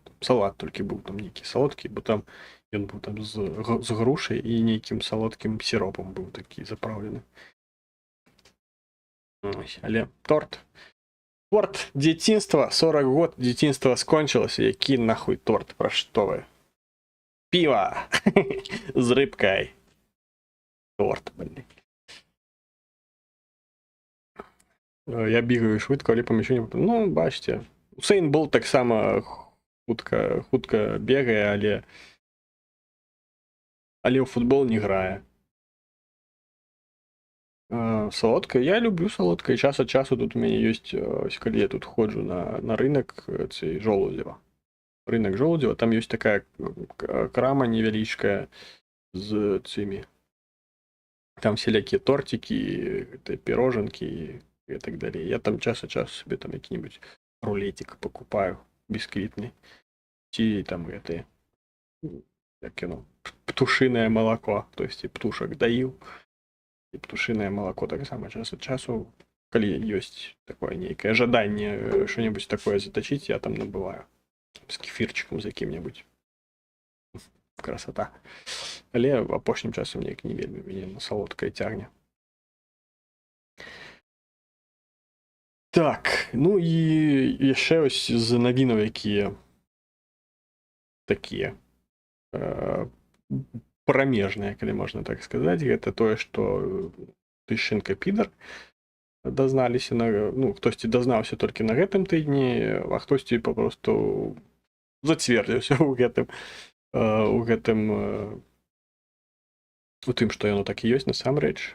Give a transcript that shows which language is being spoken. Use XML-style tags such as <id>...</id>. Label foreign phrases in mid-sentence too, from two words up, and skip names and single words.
<be>Салат толькі быў там нейкі салодкі, бо там ён быў там з грушай і нейкім салодкім сіропам быў такі запраўлены. Але торт дзяцінства, 40 год дзяцінства скончылася, які нахуй торт, пра што вы? Піва з рыбкай. Торт, блин.</be> <uk>Я бігаю швидко, але помічу, ну, бачите,</uk> <be>Усейн Болт таксама хутка бегае, але ў футбол не грае. Салодкае, я люблю салодкае, час ад часу тут у мяне ёсць, калі я тут ходжу на рынок цей Жолудзева. Рынок Жолудзева, там ёсць такая крама невялічкая з цымі.</be> <ru>Там всякие тортики, пироженки и так далее. Я там час от часу себе там какие-нибудь рулетик покупаю бисквитный. И там это, как оно, птушиное молоко. То есть и птушек доил, и птушиное молоко так само час от часу. Коли есть такое некое ожидание что-нибудь такое заточить, я там набываю. С кефирчиком за каким-нибудь. Красота.</ru> <be>Але апошнім часам неяк не вельмі мяне на салодкае цягне. Так, ну і яшчэ ось з навінаў, якія такія прамежныя, калі можна так сказаць, гэта тое, што Тышченка підар дазналіся, ну, хтосьці дазнаўся толькі на гэтым тыдні, а хтосьці папросту зацвердзіўся у тым, што яно так і ёсць насамрэч.</be>